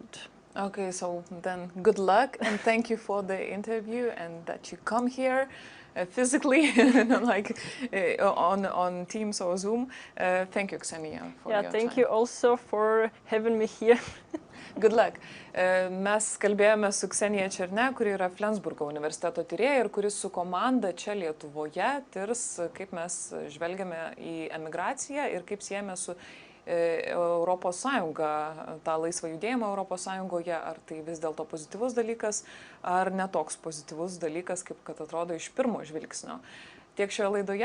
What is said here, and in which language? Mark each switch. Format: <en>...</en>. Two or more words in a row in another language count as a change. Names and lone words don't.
<en>Okay, so then good luck and thank you for the interview and that you come here. Physically, like on Teams or Zoom. Thank you, Kseniia, for your time. Thank you also for having me here. Good luck.</en> <lt>Mes kalbėjome su Kseniia Cherniak, kuri yra Flensburgo universiteto tyrėja ir kuris su komanda čia Lietuvoje tirs, kaip mes žvelgiame į emigraciją ir kaip siejame su Europos Sąjunga, tą laisvą judėjimą Europos Sąjungoje, ar tai vis dėlto pozityvus dalykas, ar netoks pozityvus dalykas, kaip kad atrodo iš pirmo žvilgsnio.</lt>